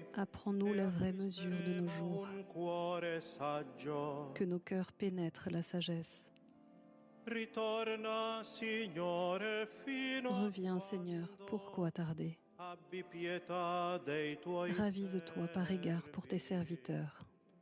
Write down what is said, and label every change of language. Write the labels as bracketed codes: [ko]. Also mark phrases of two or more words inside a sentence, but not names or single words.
[fr] Apprends-nous la vraie mesure de nos jours, [it] Un cuore saggio. [fr] que nos cœurs pénètrent la sagesse. [it] Ritorna, Signore, fino a [fr] Reviens, Seigneur, pourquoi tarder? [it] abbi pietà dei tuoi [fr] Ravise-toi par égard pour tes serviteurs.